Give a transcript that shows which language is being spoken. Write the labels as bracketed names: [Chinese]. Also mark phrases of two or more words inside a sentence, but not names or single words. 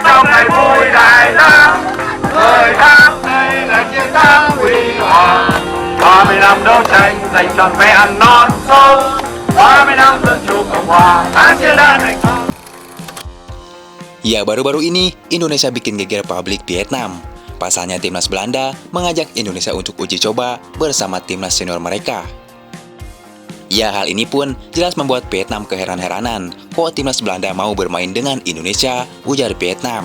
[Vietnamese] bao ngày vui đại thắng, thời khắc đây là chiến thắng huy hoàng. 30 năm đấu tranh giành trọn vẹn non sông, 30 năm dân chủ cộng hòa tháng chiến đã thành công. [Indonesian] Ya, baru-baru ini Indonesia bikin geger publik Vietnam. Pasalnya timnas Belanda mengajak Indonesia untuk uji coba bersama timnas senior mereka. Ya, hal ini pun jelas membuat Vietnam keheran-heranan kok timnas Belanda mau bermain dengan Indonesia, ujar Vietnam.